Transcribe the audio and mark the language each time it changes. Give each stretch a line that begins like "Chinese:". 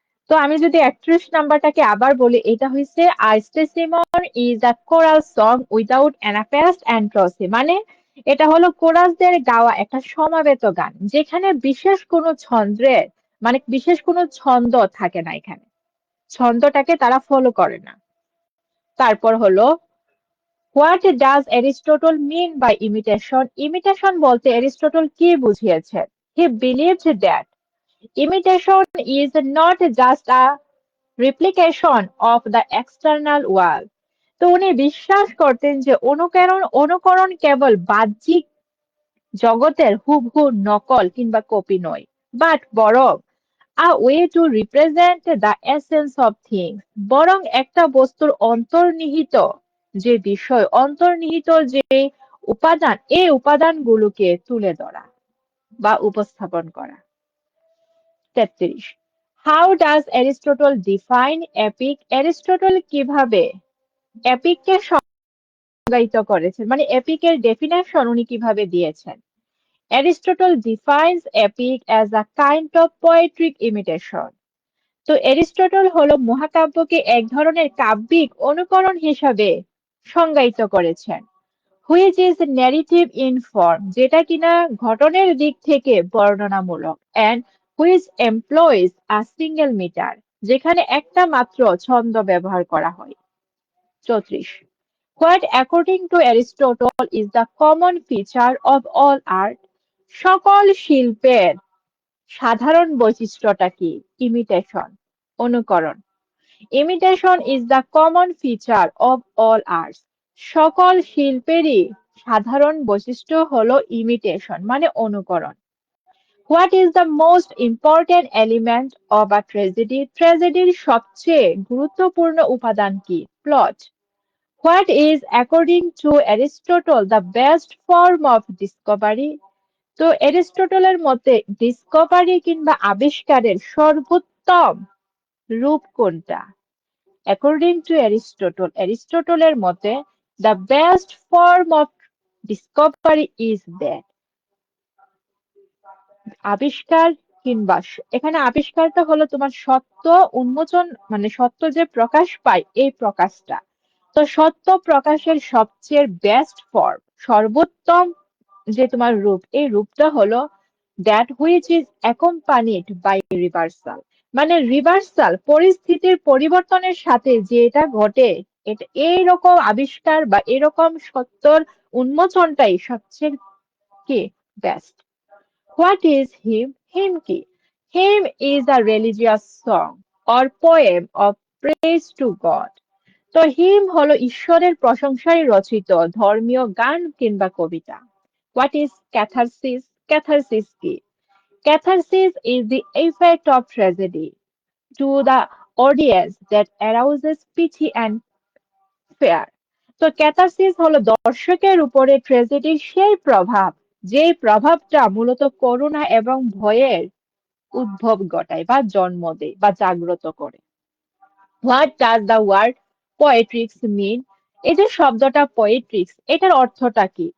Bangla: তো আমি যদি 31 নাম্বারটাকে আবার বলি এটা হচ্ছে
English: a stasimon is a choral song without anapaests and trochees
Bangla: মানে এটা হলো কোরাসদের গাওয়া একটা সমাবেত গান যেখানে বিশেষ কোনো ছন্দের মানে বিশেষ কোনো ছন্দ থাকে না এখানে ছন্দটাকে তারা ফলো করে না। তারপর হলো
English: What does Aristotle mean by imitation?
Bangla: Imitation বলতে অ্যারিস্টটল কি বুঝিয়েছেন?
English: He believed that imitation is not just a replication of the external world.
Bangla: তো উনি বিশ্বাস করতেন যে অনুকরণ কেবল বাহ্যিক জগতের হুবহু নকল কিংবা কপি নয় বাট বরং
English: a way to represent the essence of things
Bangla: বরং একটা বস্তুর অন্তর্নিহিত যে বিষয় অন্তর্নিহিত যে উপাদান এই উপাদানগুলোকে তুলে ধরা বা উপস্থাপন করা। 33
English: How does Aristotle define epic?
Bangla: Aristotle কিভাবে এপিককে সংজ্ঞায়িত করেছেন, মানে এপিকের ডেফিনেশন উনি কিভাবে দিয়েছেন?
English: Aristotle defines epic as a kind of poetic imitation.
Bangla: তো এরিস্টটল হলো মহাকাব্যকে এক ধরনের কাব্যিক অনুকরণ হিসাবে সংজ্ঞায়িত করেছেন,
English: which is narrative in form,
Bangla: যেটা কিনা ঘটনের দিক থেকে বর্ণনামূলক,
English: and which employs a single metre,
Bangla: যেখানে একটা মাত্র ছন্দ ব্যবহার করা হয়। 34.
English: What according to Aristotle is the common feature of all art?
Bangla: সকল শিল্পের সাধারণ বৈশিষ্ট্যটা কি?
English: Imitation, অনুকরণ। Imitation is the common feature of all arts.
Bangla: সকল শিল্পেরই সাধারণ বৈশিষ্ট্য হলো ইমিটেশন, মানে অনুকরণ।
English: What is the most important element of a tragedy?
Bangla: ট্র্যাজেডির সবচেয়ে গুরুত্বপূর্ণ উপাদান কি? Plot.
English: What is, according to Aristotle, the best form of discovery?
Bangla: তো এরিস্টটলের মতে ডিসকভারি কিংবা আবিষ্কারের সর্বোত্তম রূপ কোনটা?
English: according to Aristotle,
Bangla: অ্যারিস্টটলের মতে
English: the best form of discovery is that,
Bangla: আবিষ্কার কিংবা এখানে আবিষ্কারটা হলো তোমার সত্য উন্মোচন, মানে সত্য যে প্রকাশ পায় এই প্রকাশটা। তো সত্য প্রকাশের সবচেয়ে বেস্ট ফর্ম, সর্বোত্তম যে তোমার রূপ, এই রূপটা হলো
English: that which is accompanied by reversal,
Bangla: মানে রিভার্সাল পরিস্থিতির পরিবর্তনের সাথে যে এটা ঘটে, এটা এইরকম আবিষ্কার বা এরকম সত্যর উন্মোচনটাই সবচেয়ে কি best.
English: What is hymn? Hymn কি? Hymn is a religious song or poem of praise to God.
Bangla: তো হিম হলো ঈশ্বরের প্রশংসায় রচিত ধর্মীয় গান কিংবা কবিতা।
English: What is catharsis? Catharsis কি? Catharsis is the effect of tragedy to the audience that arouses pity and fear.
Bangla: তো ক্যাথারসিস হলো দর্শকের উপরে ট্র্যাজেডির সেই প্রভাব, যে প্রভাবটা মূলত করুণা এবং ভয়ের উদ্ভব ঘটায় বা জন্ম দেয় বা জাগ্রত করে।
English: What does the word poetics mean?
Bangla: এই যে শব্দটা পোয়েট্রিক্স, এটার অর্থটা কি?